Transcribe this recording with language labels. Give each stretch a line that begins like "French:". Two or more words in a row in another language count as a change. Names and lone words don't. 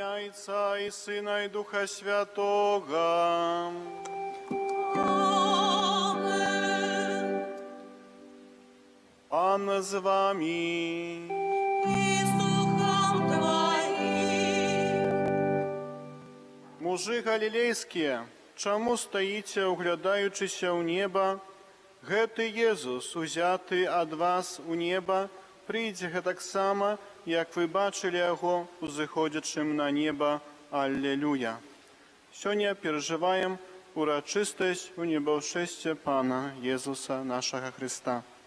Russian: Отца и Сына и Духа Святого. Amen.
Belarusian: Пан з вами.
Russian: И с духом Твоим.
Belarusian: Мужи галілейскія, чаму стаіце, углядаючыся ў неба? Гэты Езус, узяты ад вас у неба, прыйдзе гэтаксама, як вы бачылі яго узыходзячым на неба. Аллилуйя. Сёння перажываем урачыстасць у небаўшэсце Пана Езуса нашага Христа.